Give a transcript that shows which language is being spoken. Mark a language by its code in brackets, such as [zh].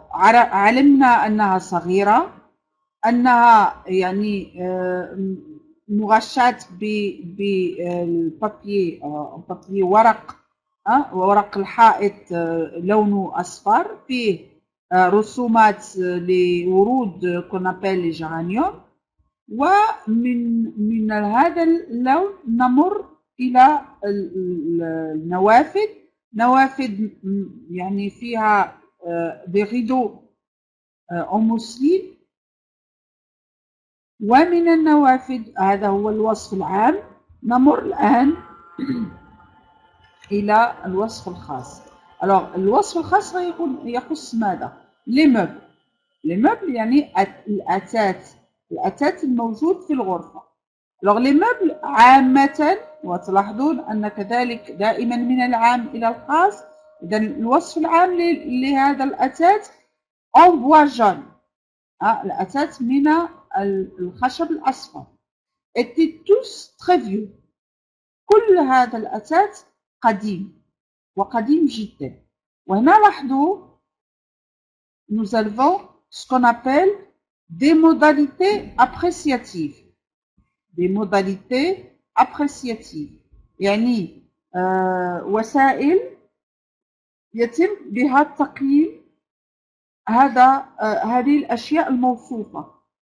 [ar] علمنا أنها صغيرة، أنها يعني مغشاة بالبابي ورق، ورق الحائط لونه أصفر، فيه رسومات لورود qu'on appelle les géraniums، ومن هذا اللون نمر إلى النوافذ. نوافذ يعني فيها des rideaux en mousseline. ومن النوافذ، هذا هو الوصف العام. نمر الآن إلى الوصف الخاص. Alors, الوصف الخاص يخص ماذا؟ les meubles. les meubles يعني الأثاث الموجود في الغرفة. Alors, les meubles عامة، وتلاحظون أن كذلك دائما من العام إلى الخاص. إذن الوصف العام لهذا الأثاث en bois jaune، الأثاث من الخشب الأصفر، étaient tous très vieux. كل هذا الأثاث قديم وقديم جدا. [fr] وهنا لاحظوا nous avons ce qu'on appelle des modalités appréciatives. [ar] des modalités appréciatives يعني وسائل يتم بها تقييم هذه الأشياء الموصوفة.